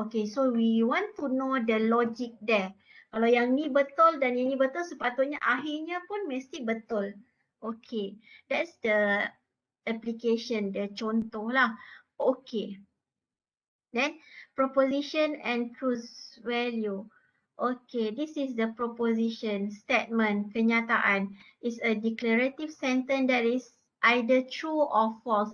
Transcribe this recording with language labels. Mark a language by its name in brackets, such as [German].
[English] Okay, so we want to know the logic there. [Malay] Kalau yang ni betul dan yang ni betul, sepatutnya akhirnya pun mesti betul. [English] Okay, that's the application, the contoh lah. Okay. Then proposition and truth value. Okay, this is the proposition, statement, kenyataan. It's a declarative sentence that is either true or false.